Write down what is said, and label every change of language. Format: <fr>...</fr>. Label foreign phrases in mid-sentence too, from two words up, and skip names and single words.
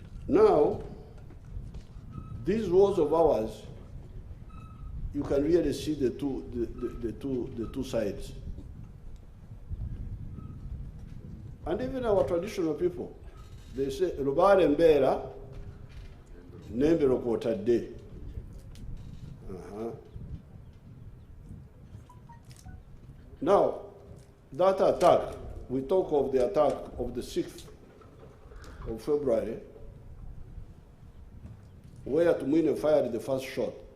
<en>Now, these walls of ours, you can really see the two sides. And even our traditional people, they say,</en> <nyn>Rubare mbera, nembe rokotadde.</nyn> <en>Now, that attack, we talk of the attack of the 6th of February, where Tumwine fired the first shot.</en>